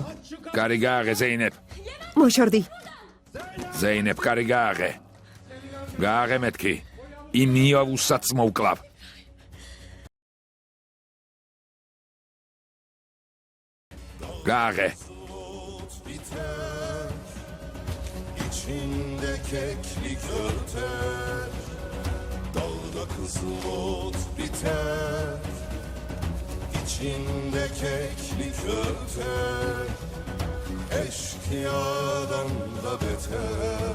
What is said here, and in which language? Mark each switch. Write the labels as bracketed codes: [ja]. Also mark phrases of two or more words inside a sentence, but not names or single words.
[ka] კარი გააღე ზეინე. მოშორდი. ზეინე, კარი გააღე. გააღე მეთქი. იმ იავუსაც მოვკლავ. გააღე. [tr] İçinde keklik örter, dalda kızıl ot biter. İçinde keklik örter, eşkıyadan da beter.